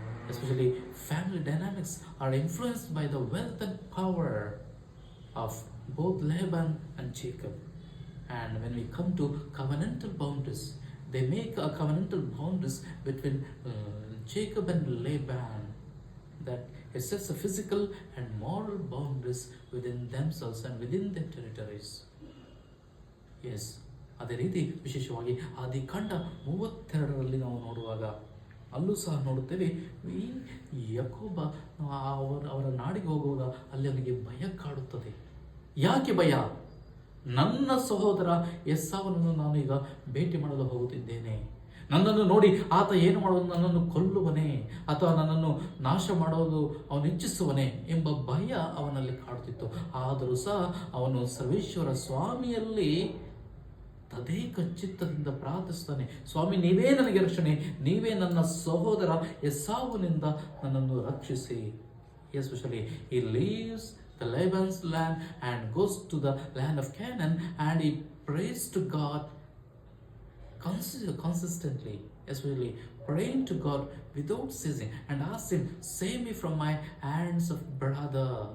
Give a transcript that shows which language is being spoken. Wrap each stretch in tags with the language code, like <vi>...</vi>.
<en>Especially family dynamics are influenced by the wealth and power of both Laban and Jacob. And when we come to covenantal boundaries, they make a covenantal boundaries between Jacob and Laban, that it sets a physical and moral boundaries within themselves and within their territories.</en> <kn>Yes, ಅದೇ ರೀತಿ ವಿಶೇಷವಾಗಿ ಆದಿಕಾಂಡ 32ರಲ್ಲಿ ನಾವು ನೋಡುವಾಗ ಅಲ್ಲೂ ಸಹ ನೋಡುತ್ತೇವೆ, ಈ ಯಾಕೋಬ ಅವರ ನಾಡಿಗೆ ಹೋಗುವಾಗ ಅಲ್ಲಿ ಅವನಿಗೆ ಭಯ ಕಾಡುತ್ತದೆ. ಯಾಕೆ ಭಯ? ನನ್ನ ಸಹೋದರ ಎಸಾವನನ್ನು ನಾನು ಈಗ ಭೇಟಿ ಮಾಡಲು ಹೋಗುತ್ತಿದ್ದೇನೆ, ನನ್ನನ್ನು ನೋಡಿ ಆತ ಏನು ಮಾಡೋದು, ನನ್ನನ್ನು ಕೊಲ್ಲುವನೇ ಅಥವಾ ನನ್ನನ್ನು ನಾಶ ಮಾಡೋದು ಅವನು ಇಚ್ಛಿಸುವನೇ ಎಂಬ ಭಯ ಅವನಲ್ಲಿ ಕಾಡುತ್ತಿತ್ತು. ಆದರೂ ಸಹ ಅವನು ಸರ್ವೇಶ್ವರ ಸ್ವಾಮಿಯಲ್ಲಿ ತದೇಕ ಚಿತ್ತದಿಂದ ಪ್ರಾರ್ಥಿಸ್ತಾನೆ, ಸ್ವಾಮಿ ನೀವೇ ನನಗೆ ರಕ್ಷಣೆ, ನೀವೇ ನನ್ನ ಸಹೋದರ ಎಸಾವನಿಂದ ನನ್ನನ್ನು ರಕ್ಷಿಸಿ.</kn> <en>Especially he leaves the Laban's land and goes to the land of Canaan, and he prays to God consistently, especially praying to God without ceasing, and asks him, save me from my hands of brother.</en>